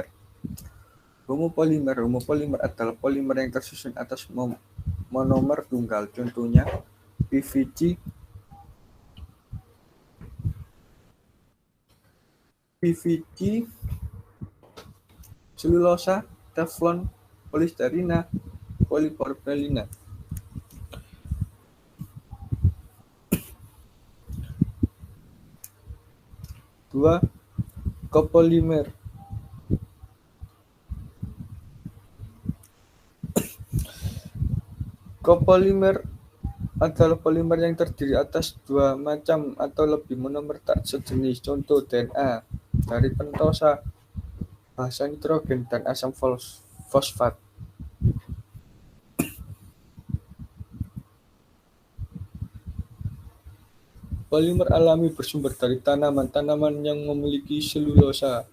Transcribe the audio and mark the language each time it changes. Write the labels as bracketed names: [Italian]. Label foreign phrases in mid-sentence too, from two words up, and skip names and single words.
[Indonesian] Homopolimer adalah polimer yang tersusun atas monomer tunggal. Contohnya PVC, selulosa, teflon, polisterina, polipropilena. 2. Copolimer. Copolimer adalah polimer yang terdiri atas 2 macam atau lebih monomer tak sejenis. Contoh DNA dari pentosa, basa nitrogen, dan asam fosfat. Polimer alami bersumber dari tanaman yang memiliki selulosa.